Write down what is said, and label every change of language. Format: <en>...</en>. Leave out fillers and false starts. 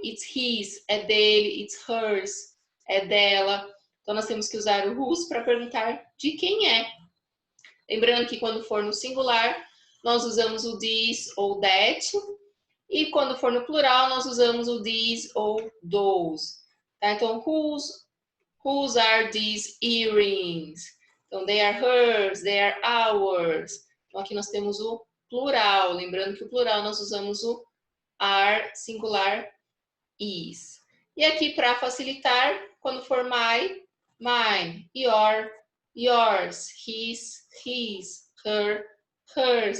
<en>It's his,</en> <pt>é dele.</pt> <en>It's hers,</en> <pt>é dela. Então, nós temos que usar o whose para perguntar de quem é. Lembrando que quando for no singular, nós usamos o this ou that. E quando for no plural, nós usamos o these ou those. Tá? Então,</pt> <en>whose are these earrings?</en> <pt>Então,</pt> <en>they are hers, they are ours.</en> <pt>Então, aqui nós temos o plural. Lembrando que o plural nós usamos o are, singular, is. E aqui, para facilitar, quando for my, mine, your, yours, his, her, hers.</pt>